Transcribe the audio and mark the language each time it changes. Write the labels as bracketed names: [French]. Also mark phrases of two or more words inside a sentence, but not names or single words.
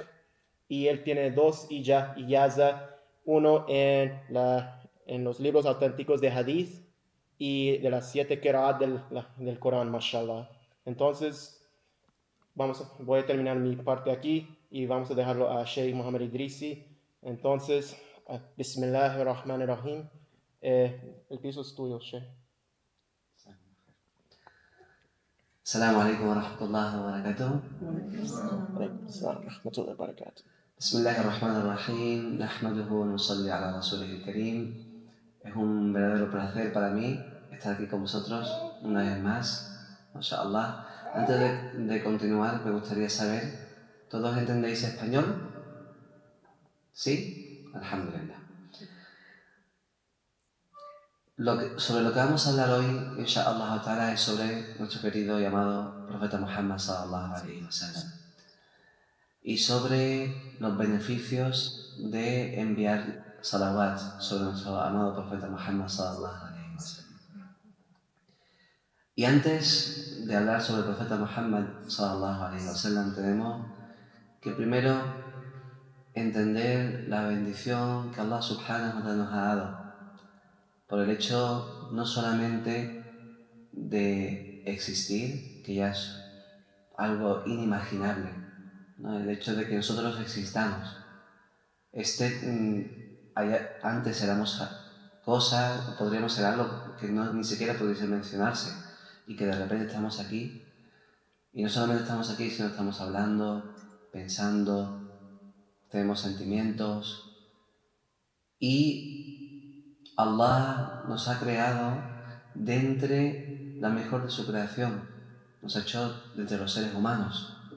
[Spanish] Y él tiene dos ijaza, uno en los libros auténticos de hadith y de las 7 qira'at del Corán, mashallah. Entonces, voy a terminar mi parte aquí y vamos a dejarlo a Sheikh Mohammed Idrisi. Entonces, Bismillahirrahmanirrahim. El piso es tuyo, Sheikh. [Arabic] السلام عليكم ورحمة الله وبركاته. بسم الله الرحمن الرحيم. نحمده ونصلي على رسوله الكريم. [Spanish] Es un verdadero placer para mí estar aquí con vosotros una vez más. MashaAllah. Antes de continuar, me gustaría saber, ¿todos entendéis español? ¿Sí? Alhamdulillah. Sobre lo que vamos a hablar hoy, [Arabic] إن شاء الله تعالى, [Spanish] es sobre nuestro querido y amado profeta Muhammad [Arabic] صلى الله عليه وسلم [Spanish] y sobre los beneficios de enviar salawat sobre nuestro amado profeta Muhammad [Arabic] صلى الله عليه وسلم. [Spanish] Y antes de hablar sobre el profeta Muhammad [Arabic] صلى الله عليه وسلم, [Spanish] tenemos que primero entender la bendición que [Arabic] الله سبحانه وتعالى [Spanish] nos ha dado por el hecho no solamente de existir, que ya es algo inimaginable, ¿no? El hecho de que nosotros existamos. Antes éramos cosas, podríamos ser algo que ni siquiera pudiese mencionarse, y que de repente estamos aquí, y no solamente estamos aquí, sino estamos hablando, pensando, tenemos sentimientos, y Allah nos ha creado de entre la mejor de su creación, nos ha hecho de entre los seres humanos.